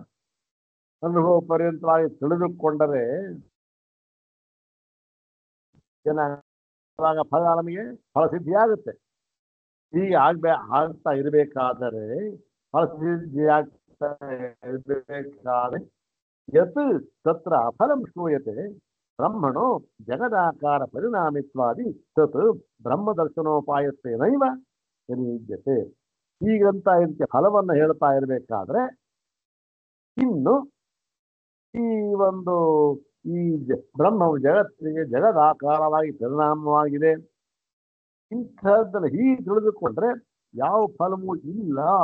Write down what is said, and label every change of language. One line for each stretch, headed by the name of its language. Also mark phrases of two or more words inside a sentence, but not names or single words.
Kannada: ಅನುಭವ ಪರ್ಯಂತವಾಗಿ ತಿಳಿದುಕೊಂಡರೆ ಏನಾಗ ಫಲ, ನಮಗೆ ಫಲಸಿದ್ಧಿ ಆಗುತ್ತೆ. ಹೀಗೆ ಆಗ್ತಾ ಇರಬೇಕಾದರೆ ಫಲಸಿದ್ಧಿಯಾಗ್ತಾ ಇರಬೇಕಾದ್ರೆ
Sanskrit: ಯತ್ ತತ್ರ ಅಫಲಂ ಶ್ರೂಯತೆ ಬ್ರಹ್ಮಣೋ ಜಗದಾಕಾರ ಪರಿಣಾಮಿತ್ವಾದಿ ತತ್ ಬ್ರಹ್ಮದರ್ಶನೋಪಾಯತ್ವೇನೈವ ವಿದ್ಯತೆ.
Kannada: ಹೀಗಂತ ಇದಕ್ಕೆ ಫಲವನ್ನು ಹೇಳ್ತಾ ಇರಬೇಕಾದ್ರೆ ಇನ್ನು ಈ ಒಂದು ಈ ಬ್ರಹ್ಮವು ಜಗತ್ತಿಗೆ ಜಗದಾಕಾರವಾಗಿ ಪರಿಣಾಮವಾಗಿದೆ ಇಂಥದ್ದನ್ನು ಹೀಗೆ ತಿಳಿದುಕೊಂಡ್ರೆ ಯಾವ ಫಲವೂ ಇಲ್ಲ